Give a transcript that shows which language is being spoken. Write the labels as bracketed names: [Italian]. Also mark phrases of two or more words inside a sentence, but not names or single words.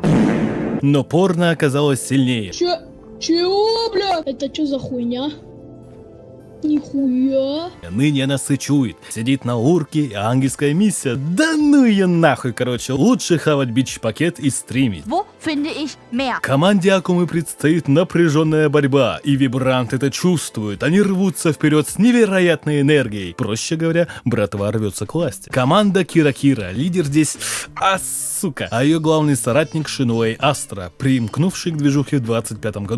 [Russian] Но порно оказалось сильнее. Чего, бля? Это что за хуйня? Нихуя. Ныне она сычует, сидит на урке, и ангельская миссия. Да ну ее нахуй, короче. Лучше хавать бич-пакет и стримить. [German] Wo finde ich mehr? [Russian] Команде Акумы предстоит напряженная борьба, и Вибрант это чувствует. Они рвутся вперед с невероятной энергией. Проще говоря, братва рвется к власти. Команда Кира-Кира, лидер здесь... сука. А ее главный соратник Шинуэй Астра, примкнувший к движухе в 25 году.